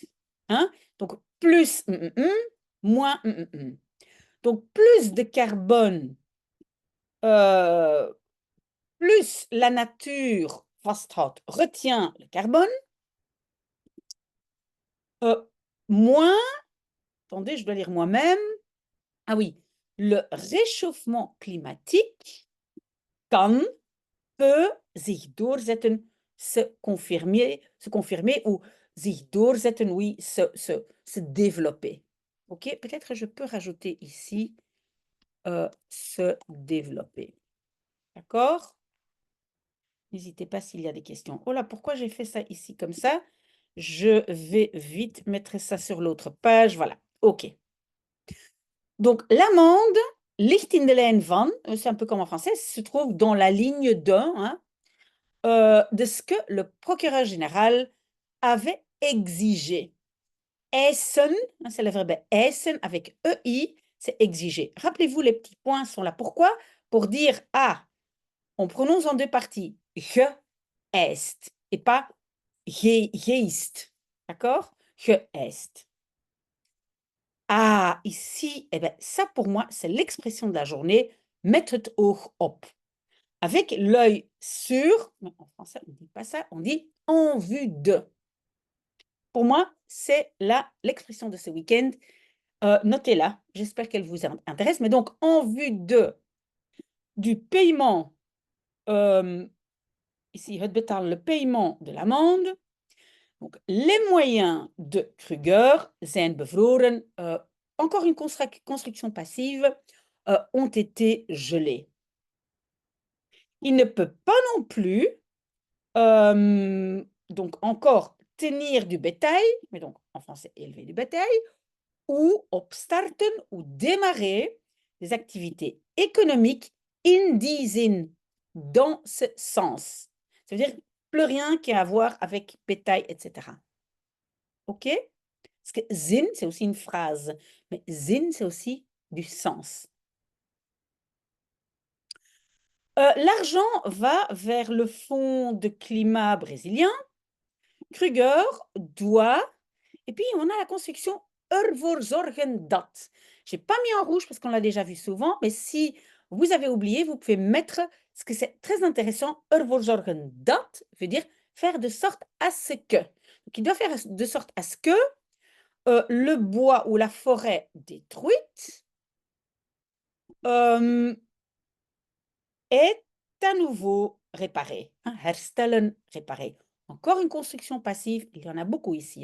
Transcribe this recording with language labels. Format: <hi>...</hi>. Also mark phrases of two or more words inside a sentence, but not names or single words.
<fr>Donc, plus moins Donc, plus de carbone, plus la nature retient le carbone, moins, attendez, je dois lire moi-même. Ah oui, le réchauffement climatique kan, peut</fr> <nl>zich doorzetten,</nl> <fr>se confirmer ou</fr> <nl>zich doorzetten,</nl> <fr>oui, se développer. OK, peut-être je peux rajouter ici se développer. D'accord? N'hésitez pas s'il y a des questions. Oh là, pourquoi j'ai fait ça ici comme ça? Je vais vite mettre ça sur l'autre page. Voilà. OK. Donc, l'amende,</fr> <nl>ligt in de lijn van,</nl> <fr>c'est un peu comme en français, se trouve dans la ligne de, hein, de ce que le procureur général avait exigé. Eisen, hein, c'est le verbe eisen avec EI, c'est exiger. Rappelez-vous, les petits points sont là. Pourquoi? Pour dire ah, on prononce en deux parties. Geëist et pas geest. D'accord? Geëist. Ah, ici, eh ben, ça pour moi, c'est l'expression de la journée.</fr> <nl>Met het oog op.</nl> <fr>Avec l'œil sur, non, en français, on ne dit pas ça, on dit en vue de. Pour moi, c'est là l'expression de ce week-end. Notez-la, j'espère qu'elle vous intéresse. Mais donc, en vue du paiement, ici,</fr> <nl>het betalen,</nl> <fr>le paiement de l'amende. Donc, les moyens de Kruger</fr> <nl>zijn bevroren.</nl> <fr>Encore une construction passive, ont été gelés. Il ne peut pas non plus, donc encore, tenir du bétail, mais donc en français, élever du bétail, ou opstarten ou démarrer des activités économiques</fr> <nl>in die zin,</nl> <fr>dans ce sens. Ça veut dire plus rien qui a à voir avec bétail, etc. OK? Parce que zin, c'est aussi une phrase, mais zin, c'est aussi du sens. L'argent va vers le fonds de climat brésilien. Kruger doit, et puis on a la construction</fr> <nl>ervoor zorgen dat.</nl> <fr>Je n'ai pas mis en rouge parce qu'on l'a déjà vu souvent, mais si vous avez oublié, vous pouvez mettre, ce que c'est très intéressant,</fr> <nl>ervoor zorgen dat</nl> <fr>veut dire faire de sorte à ce que. Donc, il doit faire de sorte à ce que le bois ou la forêt détruite est à nouveau réparé. Hein, herstellen, réparé. Encore une construction passive, il y en a beaucoup ici.</fr>